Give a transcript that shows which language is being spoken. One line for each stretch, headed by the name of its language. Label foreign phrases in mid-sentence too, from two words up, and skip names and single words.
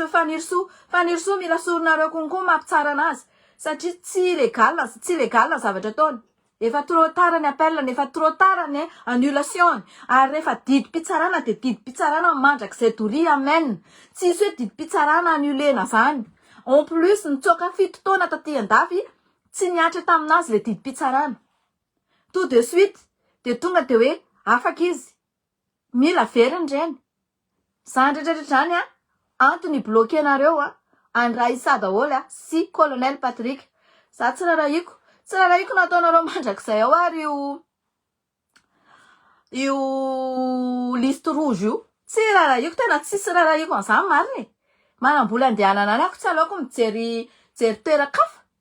Malagasy: faniriso mila soronareo konkoa mampitsara anazy satria tsy légal zavatra ataony efa
French: trop tard
Malagasy: ny appel efa
French: trop tard
Malagasy: ny annulation ary rehefa didy mpitsarana de didy mpitsarana mandrak'izay doria amen tsisy hoe didy mpitsarana annulena zany en plus nitsoaka 7 taona taty andafy tsy niatra taminazy le didy mpitsarana
French: tout de suite
Malagasy: de tonga de hoe afaka izy mila veriny reny zany rehetrarehetra zany antony bloqué nareo Andra Issa daholo sy colonel Patrick za tsy rarahiko nataonareo mandrak'izay ao ary io
French: liste rouge
Malagasy: io tsy rarahiko tena tsisy rarahiko an'izany mariny manambola andehanana any ako tsy aleoko mijery toerakafa